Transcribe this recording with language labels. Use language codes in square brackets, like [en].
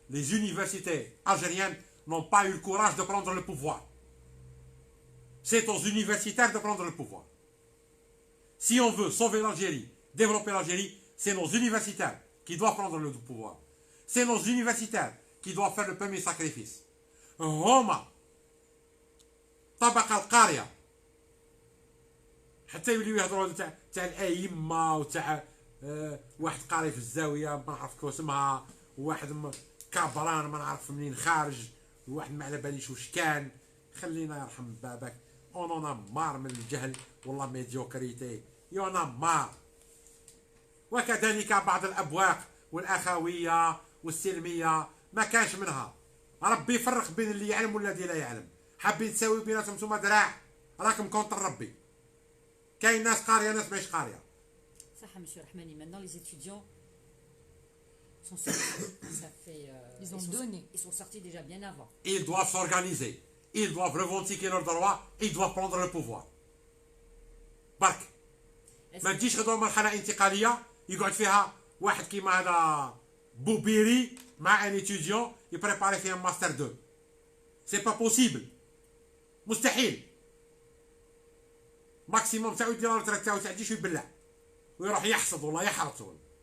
[fr] Les universités algériennes n'ont pas eu le courage de prendre le pouvoir. C'est aux universitaires de prendre le pouvoir. Si on veut sauver l'Algérie, développer l'Algérie, c'est nos universitaires qui doivent prendre le pouvoir. C'est nos universitaires qui doivent faire le premier sacrifice. [ar] هما طبقة القارية حتى يوليو يهضروا تاع الأئمة وتاع واحد قاري في الزاوية ما نعرف كيف اسمها وواحد كابران ما نعرف منين خارج وواحد ما على باليش واش كان. خلينا يرحم بابك. اون مار من الجهل والله ميديوكريتي يونا مار. وكذلك بعض الأبواق والأخوية والسلمية ما كانش منها. ربي يفرق بين اللي يعلم والذي لا يعلم. حابين تساوي بيناتهم نتوما دراع راكم كونتر ربي. كاين ناس قاريه ناس ماهيش قاريه. [fr] صح monsieur Rahmani, maintenant les étudiants sont sortis. Ça fait, ils sont sortis déjà bien avant. Ils doivent s'organiser. Ils doivent revendiquer leurs droits. Ils doivent prendre le pouvoir. [ar] برك ما تجيش غدوه مرحله انتقاليه يقعد فيها واحد كيما هذا بوبيري مع ان ايتيديون يبريباري فيها ماستر 2. سي با بوسيبل. مستحيل. ماكسيموم تاعو يدير الريتريت تاعو تاع الجيش ويبلع ويروح يحصد ولا يحرط ولا.